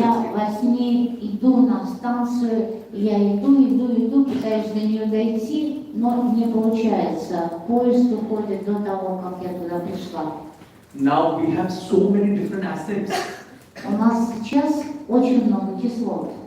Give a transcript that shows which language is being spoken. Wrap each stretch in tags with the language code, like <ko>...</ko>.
<ru>Я во сне иду на станцию, я иду, пытаюсь до нее дойти, но не получается. Поезд уходит до того, как я туда пришла.</ru> <en>Now we have so many different acids.</en> <ru>У нас сейчас очень много кислот.</ru>